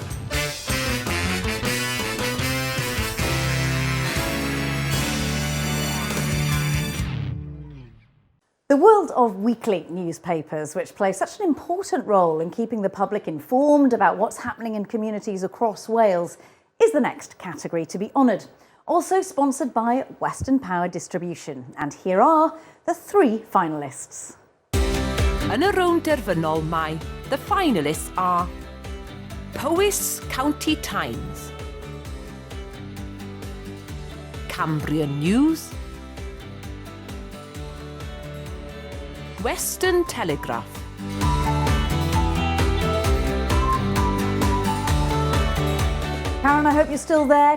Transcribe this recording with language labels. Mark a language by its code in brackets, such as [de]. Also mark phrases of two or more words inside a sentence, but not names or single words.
[en] The world of weekly newspapers, which play such an important role in keeping the public informed about what's happening in communities across Wales, is the next category to be honoured. Also sponsored by Western Power Distribution. And here are the 3 finalists. [cy] Yn y rownd derfynol mae, [en] the finalists are Powys County Times, Cambrian News, Western Telegraph. Karen, I hope you're still there.